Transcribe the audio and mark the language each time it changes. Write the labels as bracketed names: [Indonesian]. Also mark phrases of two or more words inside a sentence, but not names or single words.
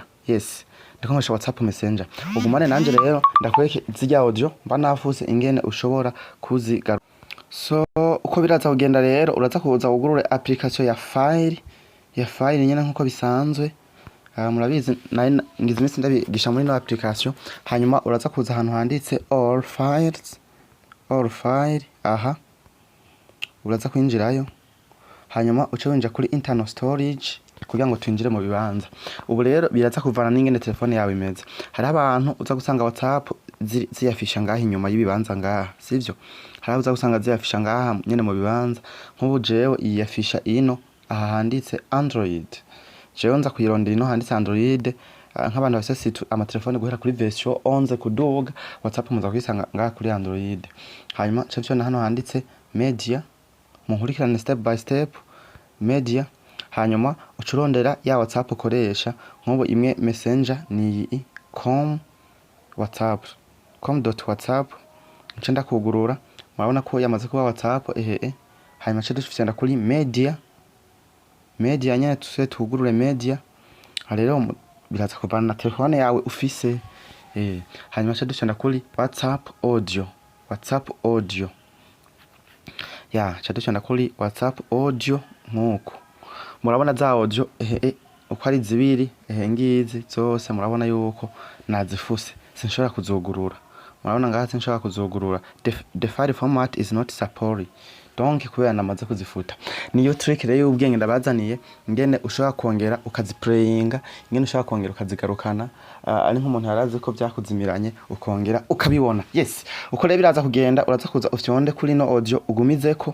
[Rundi] Yes, ndiko nkoresha WhatsApp Messenger. Ugumane nanje rero ndakwereke zirya audio mba nafuse ingene ushobora kuzigarukana. So uko biraza kugenda rero uraza kuza ugurure application ya file nyene nkuko bisanzwe. Murabizi ngize iminsi ndabigisha muri no application. Hanyuma uraza kuza ahantu handitse [English] all file [Rundi] aha uraza kwinjirayo, hanyuma uce winjira kuri [English] internal storage [Rundi] kugira ngo twinjire mu bibanza. Ubu rero biraza kuvana n'ingene telefone yawe imeze. Hari abantu uza gusanga WhatsApp ziyafisha ngaha inyuma y'ibibanza ngaha, sivyo? Hari uza gusanga ziyafisha ngaha nyene mu bibanza. Nk'ubu jewe iyafisha ino aha handitse Android. Jewe nza kuyirondera ino handitse Android. Nk'abantu bafise amatelefone guhera kuri version 11 kuduga, WhatsApp muza kuyisanga ngaha kuri Android. Hanyuma cyo hano handitse media, munkurikirane [English] step by step media. [Rundi] Hanyuma ucurondera ya WhatsApp ukoresha. Nk'ubu imwe Messenger ni com.whatsapp ncenda kugurura. Murabona ko yamaze kuba WhatsApp hanyuma cyo dufite kuri media nyene tuse tugurure media. Rero biraza kuvana na telefone yawe ufise hanyuma cyo dufite kuri WhatsApp audio ya cyo dufite kuri WhatsApp audio nkuko murabona za audio uko ari zibiri ngizi zose murabona yuko nazifuse sinshobora kuzugurura. Murabona ngaha sinshobora kuzugurura. [English] The file format is not supported. [Rundi] Donc kubera namaze kuzifuta. Niyo trick rero y'ubwenge ndabazaniye ingene ushobora kongera ukaziplayinga, ingene ushobora kongera ukazigarukana. Ari nk'umuntu yarazi ko byakuzimiranye ukongera ukabibona. Yes, uko rero biraza kugenda uraza kuza ufyonde kuri no audio ugumizeko.